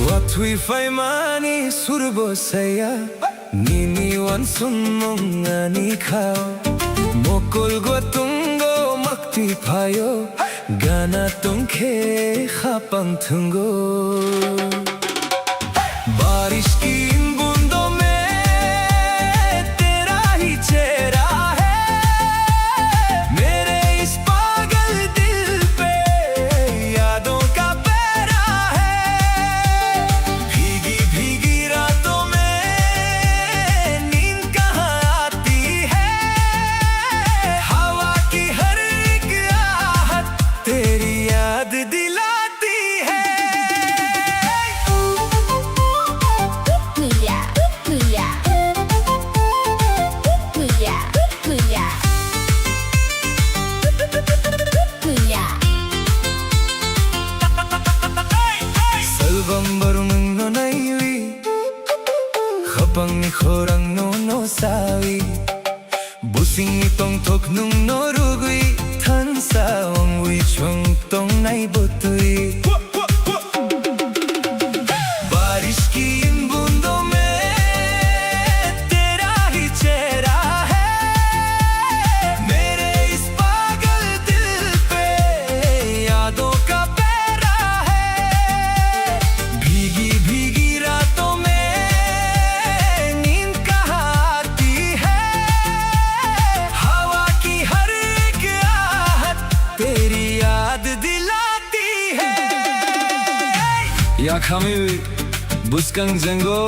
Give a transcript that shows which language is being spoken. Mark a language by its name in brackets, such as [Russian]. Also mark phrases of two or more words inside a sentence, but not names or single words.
[Kok Borok] Watui faimani surbo saya Nini wan summungani khao Mokol gotungo makti payo Gana tungke khapang tungo [Hindi] बारिश की इन बूंदों में तेरा ही चेहरा है मेरे इस पागल दिल पे यादों का पहरा है भीगी भीगी रातों में नींद कहाँ आती है हवा की हर एक आहट तेरी याद दिलाती है [Kok Borok] Khapang ni khorang no sawi Busing ni tong tok nung no rugui Than sa ong wi chung tong nai butui [Hindi] बारिश की इन बूंदों में तेरा ही चेहरा है मेरे इस पागल दिल पे यादों का पहरा है भीगी भीगी रातों में नींद कहाँ आती है हवा की हर एक आहट तेरी याद दिलाती है [Kok Borok] या खामिल बुस्कंग जंगो